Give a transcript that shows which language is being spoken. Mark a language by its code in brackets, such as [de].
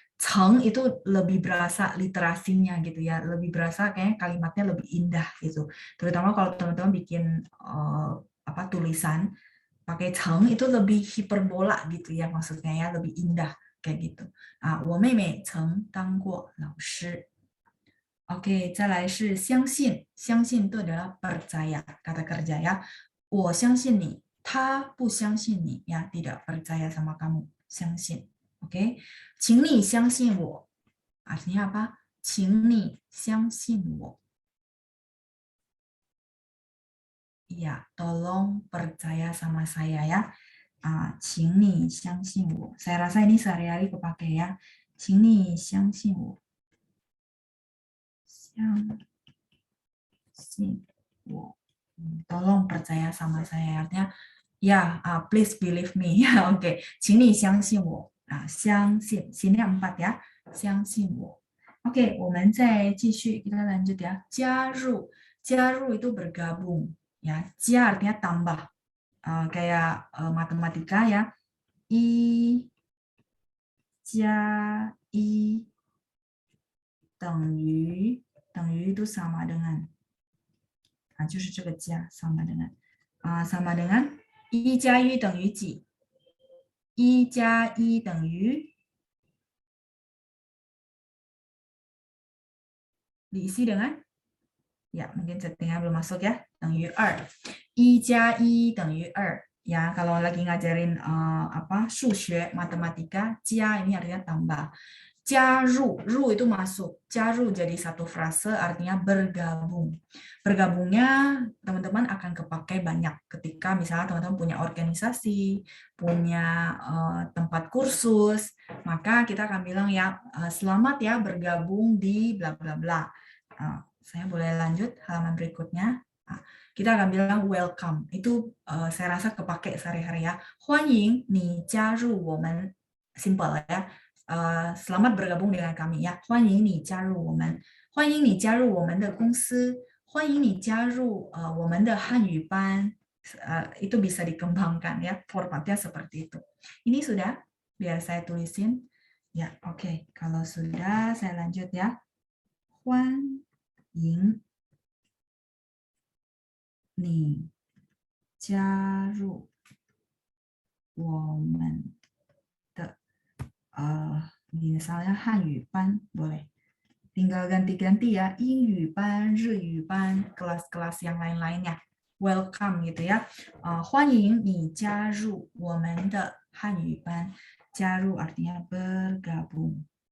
[id] Ceng itu lebih berasa literasinya gitu ya. Lebih berasa kayaknya kalimatnya lebih indah gitu. Terutama kalau teman-teman bikin tulisan pakai ceng itu lebih hiperbola gitu ya maksudnya ya, lebih indah kayak gitu. [zh] 我妹妹曾当过老师。 [id] Oke, [zh] 再来是相信，相信 [id] itu adalah percaya, kata kerja ya. [zh] 我相信你，他不相信你 [id] ya, tidak percaya sama kamu, [zh] 相信。 Oke, 请你相信我， [id] artinya apa? [zh] 请你相信我。 [id] Iya, tolong percaya sama saya ya. [zh] 请你相信我。 [id] Saya rasa ini sehari-hari kepake ya. [zh] 请你相信我。相信我。 [id] Tolong percaya sama saya. Artinya, ya, [en] please believe me. [zh] Ya, oke. 请你相信我。相信。 [id] sini 4 ya. [zh] 相信我。 [id] Oke, [zh] 我们再继续 [id] kita lanjut ya. [zh] 加入，加入 [id] itu bergabung ya. 加 artinya tambah. Kayak matematika ya. [zh] 一加一等于 [id] itu sama dengan [zh] 就是这个加 sama dengan sama dengan 一加一等于几？一加一等于 [id] diisi dengan ya mungkin settingnya belum masuk ya [zh] 等于2 1加1等于2 [id] ya kalau lagi ngajarin 数学 matematika 加 ini artinya tambah 加入 ru itu masuk 加入 jadi satu frase artinya bergabung bergabungnya teman-teman akan kepakai banyak ketika misalnya teman-teman punya organisasi punya tempat kursus maka kita akan bilang ya selamat ya bergabung di bla bla bla. Saya boleh lanjut halaman berikutnya. Kita akan bilang welcome. Itu saya rasa kepake sehari-hari ya. [zh] 欢迎你加入我们 simple ya. [id] Selamat bergabung dengan kami ya. [zh] 欢迎你加入我们。欢迎你加入我们的公司。欢迎你加入我们的汉语班。 [id] Itu bisa dikembangkan ya. Formatnya seperti itu. Ini sudah biar saya tulisin. Ya, oke. Kalau sudah saya lanjut ya. [zh] 欢迎你加入我们的misalnya 汉语班 [id] boleh tinggal ganti-ganti ya [zh] 英语班、日语班 [id] kelas-kelas yang lain-lainnya welcome gitu ya [zh] 欢迎你加入我们的汉语班加入 [id] artinya bergabung